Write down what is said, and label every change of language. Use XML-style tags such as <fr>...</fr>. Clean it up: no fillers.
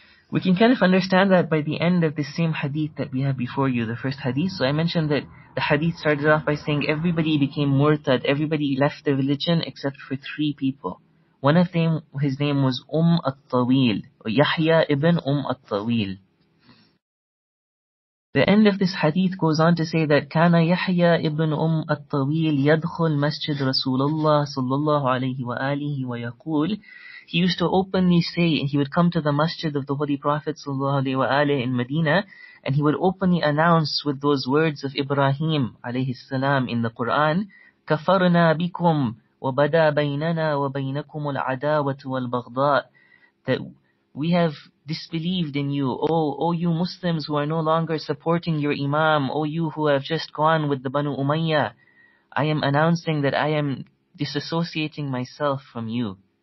<en>We can kind of understand that by the end of the same hadith that we have before you, the first hadith. So I mentioned that the hadith started off by saying everybody became murtad, everybody left the religion except for 3 people. One of them, his name was at-Tawil, or Yahya ibn at-Tawil.</en> <ar>The end of this hadith goes on to say that كان يحيى ابن at-Tawil يدخل مسجد رسول الله صلى الله عليه وآله ويقول.</ar> <en>He used to openly say, he would come to the masjid of the Holy Prophet sallallahu alaihi wasallam in Medina, and he would openly announce with those words of Ibrahim alayhi salam in the Quran, كفرنا بكم وبدا بيننا وبينكم العداوة والبغضاء, that we have disbelieved in you, O you Muslims who are no longer supporting your Imam, O you who have just gone with the Banu Umayyah, I am announcing that I am disassociating myself from you.</en>